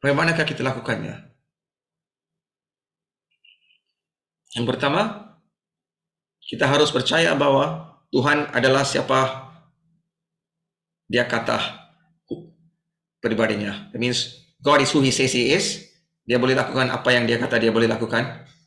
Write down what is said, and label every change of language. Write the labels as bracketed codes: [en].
[ms] Bagaimanakah kita lakukannya? Yang pertama, kita harus percaya bahwa Tuhan adalah siapa Dia kata pribadinya. [en] That means God is who He says He is. [ms] Dia boleh lakukan apa yang Dia kata Dia boleh lakukan.